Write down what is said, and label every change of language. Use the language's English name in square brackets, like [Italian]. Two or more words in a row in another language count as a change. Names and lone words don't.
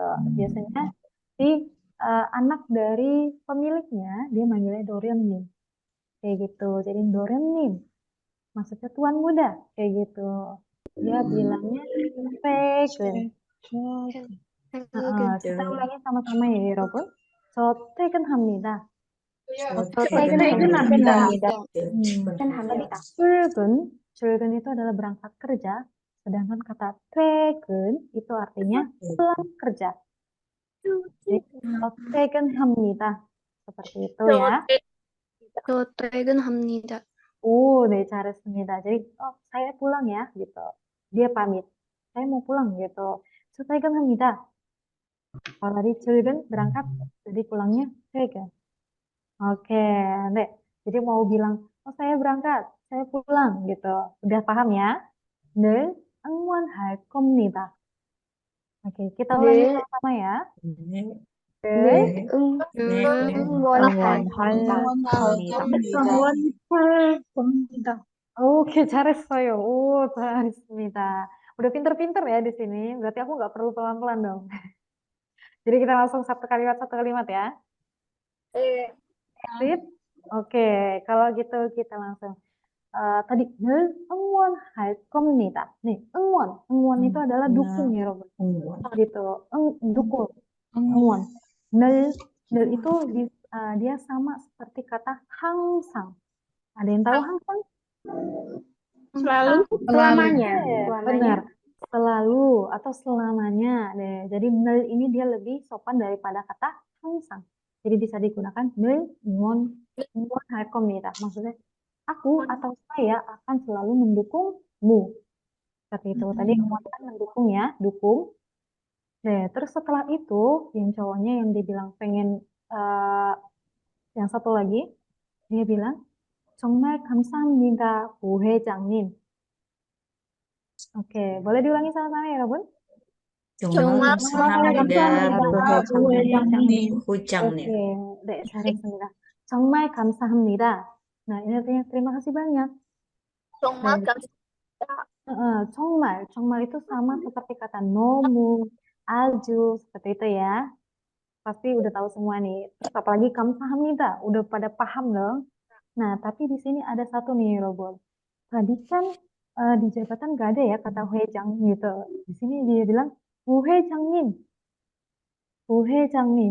[Indonesian] Biasanya si anak dari pemiliknya dia manggilnya 도련님. Kayak gitu. Jadi 도련님 maksudnya tuan muda kayak gitu. Dia bilangnya 퇴근. Kita ulangi sama-sama ya, Robun. [Korean] 저 퇴근합니다. [Indonesian] 출근 itu adalah berangkat kerja, sedangkan kata 퇴근 itu artinya pulang kerja. Jadi, 퇴근합니다. Seperti itu ya. [Korean] 저 퇴근합니다. 네, 잘했습니다. [Indonesian] Jadi, saya pulang ya, gitu. Dia pamit. Saya mau pulang, gitu. [Korean] 저 퇴근합니다. [Indonesian] Kalau tadi 출근, berangkat, jadi pulangnya 퇴근. Oke, Dek. Jadi mau bilang, saya berangkat, saya pulang, gitu. Udah paham ya? [Korean] 늘 응원할 겁니다. [Indonesian] Oke, kita ulangi [Korean] 늘 [Indonesian] sama-sama ya. [Korean] 네, 늘 네, 응원할 겁니다. 응원할 겁니다. Oke, 잘했어요. 잘했습니다. [Indonesian] Udah pinter-pinter ya di sini. Berarti aku nggak perlu pelan-pelan dong. Jadi kita langsung satu kalimat ya. [Korean] 네. [Indonesian] Sip? Oke, kalau gitu kita langsung. [Korean] Tadi 늘 응원할 겁니다. [Indonesian] nih, 응원 itu adalah dukung ya, Robert. [Korean] 응원. [Indonesian] Gitu, dukung, 응원. 늘 itu dia sama seperti kata 항상. Ada yang tahu 항상? Selalu, selamanya. Benar, selalu atau selamanya deh. Jadi 늘 ini dia lebih sopan daripada kata 항상. Jadi bisa digunakan [Korean] 늘 응원할 겁니다. [Indonesian] Maksudnya aku atau saya akan selalu mendukungmu. Seperti itu. Tadi kan mendukung ya, dukung. Nah, terus setelah itu yang cowoknya yang dibilang pengen yang satu lagi, dia bilang [Korean] 정말 감사합니다, 부회장님. [Indonesian] Oke, boleh diulangi sama-sama ya, Robun? [Korean] 정말 감사합니다, 부회장님. Oke, 네, 잘했습니다. 정말 감사합니다. [Indonesian] Nah, ini artinya terima kasih banyak. [Korean] 정말 [Indonesian] 정말 itu sama seperti kata [Korean] 너무, 아주, [Indonesian] seperti itu ya. Pasti udah tahu semua nih. Terus apalagi 감사합니다, udah pada paham dong. Nah, tapi di sini ada satu nih, Robot. Tadi kan di jabatan gak ada ya kata 회장 gitu. Di sini dia bilang [Korean] 부회장님. 부회장님.